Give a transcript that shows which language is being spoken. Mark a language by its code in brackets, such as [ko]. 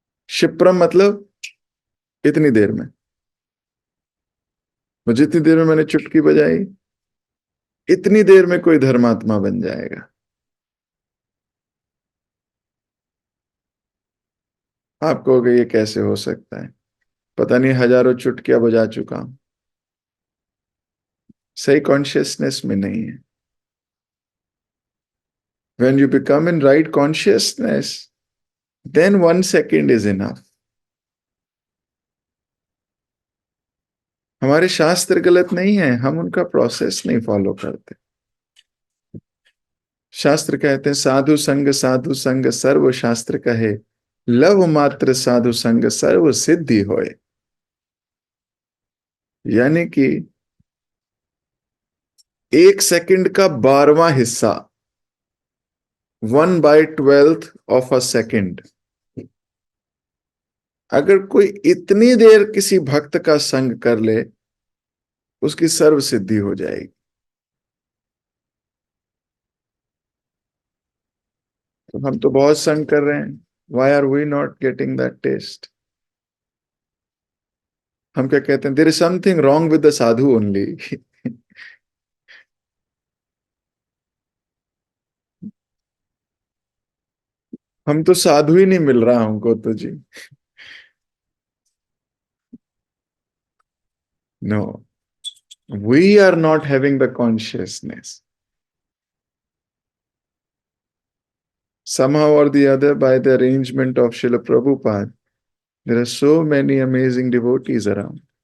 [hi] क्षिप्रम मतलब इतनी देर में, वो जितनी देर में मैंने चुटकी बजाई इतनी देर में कोई धर्मात्मा बन जाएगा। आप कहोगे ये कैसे हो सकता है, पता नहीं हजारों चुटकियां बजा चुका हूं, सही कॉन्शियसनेस में नहीं है। [en] When you become in right consciousness, then 1 second is enough. [hi] हमारे शास्त्र गलत नहीं है, हम उनका प्रोसेस नहीं फॉलो करते। शास्त्र कहते हैं साधु संग सर्व शास्त्र कहे, लव मात्र साधु संग सर्व सिद्धि होए। यानी कि 1 सेकंड का 12वां हिस्सा, [en] 1/12 of a second, [hi] अगर कोई इतनी देर किसी भक्त का संग कर ले, उसकी सर्व सिद्धि हो जाएगी। तो हम तो बहुत संग कर रहे हैं, [en] Why are we not getting that taste? [hi] हम क्या कहते हैं, [en] There is something wrong with the sadhu only. [hi] हम तो साधु ही नहीं मिल रहा हमको तो जी। [en] No, we are not having the consciousness, somehow or the other, by the arrangement of Srila Prabhupada, there are so many amazing devotees around.